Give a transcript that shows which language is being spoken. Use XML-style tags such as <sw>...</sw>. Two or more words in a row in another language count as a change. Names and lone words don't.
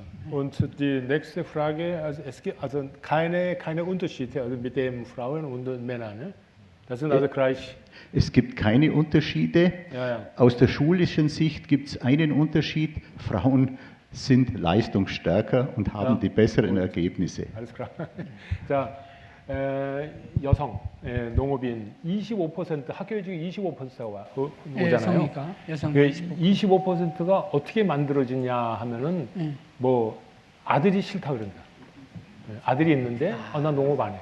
<de>Und die nächste Frage, also es gibt also keine Unterschiede also mit den Frauen und den Männern, ne? Das sind also gleich. Es gibt keine Unterschiede. Ja. Aus der schulischen Sicht gibt es einen Unterschied. Frauen sind leistungsstärker und haben die besseren Ergebnisse. Alles klar.</de> <ko>자, 여성 농업인 25% 학교 중에 25%가 오잖아요. 여성 그 25%가 어떻게 만들어지냐 하면은 뭐 아들이 싫다 그런다. 아들이 있는데 나 농업 안 해.</ko>